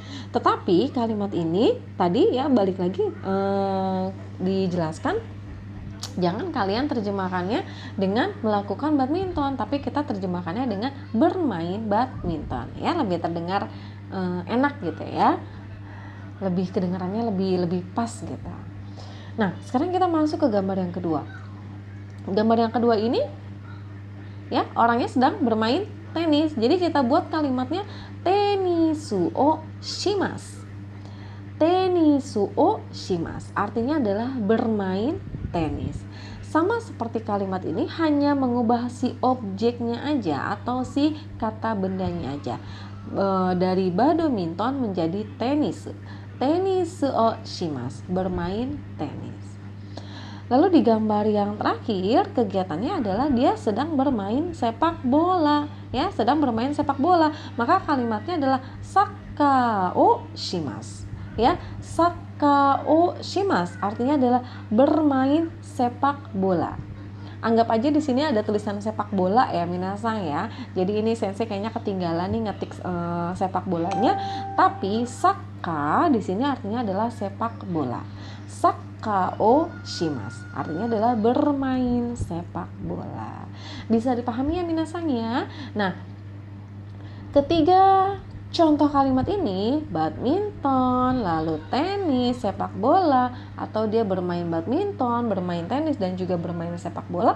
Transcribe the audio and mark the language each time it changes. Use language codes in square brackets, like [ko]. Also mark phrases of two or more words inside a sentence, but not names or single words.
[id] Tetapi kalimat ini tadi ya balik lagi dijelaskan, jangan kalian terjemahkannya dengan melakukan badminton, tapi kita terjemahkannya dengan bermain badminton ya, lebih terdengar enak gitu ya, lebih kedengarannya lebih pas gitu. Nah, sekarang kita masuk ke gambar yang kedua. Gambar yang kedua ini ya, orangnya sedang bermain tenis. Jadi kita buat kalimatnya [ja] テニスをします. テニスをします [id] artinya adalah bermain tenis. Sama seperti kalimat ini, hanya mengubah si objeknya aja atau si kata bendanya aja. Dari badminton menjadi tenis. [ja] テニスをします, [id] bermain tenis. Lalu di gambar yang terakhir, kegiatannya adalah dia sedang bermain sepak bola, ya, sedang bermain sepak bola. Maka kalimatnya adalah [ja] サッカーをします, [id] ya, [ja] サッカーをします [id] artinya adalah bermain sepak bola. Anggap aja di sini ada tulisan sepak bola ya minasang ya. Jadi ini sensei kayaknya ketinggalan nih ngetik sepak bolanya. Tapi saka di sini artinya adalah sepak bola. [ja] サッカーをします [id] artinya adalah bermain sepak bola. Bisa dipahami ya minasang ya. Nah, ketiga contoh kalimat ini, badminton, lalu tenis, sepak bola, atau dia bermain badminton, bermain tenis, dan juga bermain sepak bola.